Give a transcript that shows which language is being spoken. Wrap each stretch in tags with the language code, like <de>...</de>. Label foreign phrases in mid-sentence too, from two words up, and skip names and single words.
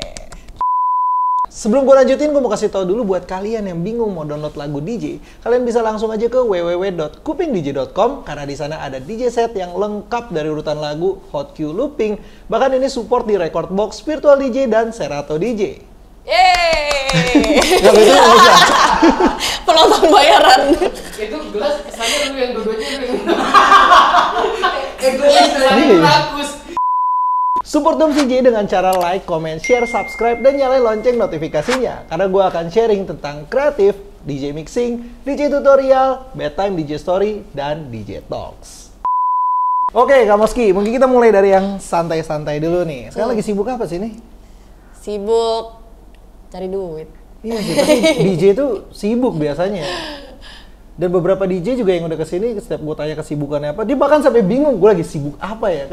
<id>Sebelum gue lanjutin, gue mau kasih tau dulu buat kalian yang bingung mau download lagu DJ, kalian bisa langsung aja ke www.kupingdj.com karena di sana ada DJ set yang lengkap dari urutan lagu,</id> <en>hot queue,</en> <id>looping, bahkan ini support di Recordbox, Virtual DJ, dan Serato DJ. Yeay! Gak bisa, gak usah. Penonton bayaran. Itu gelas kesannya lu yang dua-duanya lu yang gelas bagus. Support Doms DJ dengan cara</id> <en>like, comment, share, subscribe,</en> <id>dan nyalain lonceng notifikasinya. Karena gue akan sharing tentang kreatif,</id> <en>DJ mixing, DJ tutorial, bedtime DJ story,</en> <id>dan</id> <en>DJ talks.</en> <id>Oke Kak Mosky, mungkin kita mulai dari yang santai-santai dulu nih. Sekarang lagi sibuk apa sih nih? Sibuk cari duit. Iya sih, tapi DJ itu sibuk biasanya. Dan beberapa DJ juga yang udah kesini, setiap gue tanya kesibukannya apa, dia bahkan sampai bingung gue lagi sibuk apa ya.</id>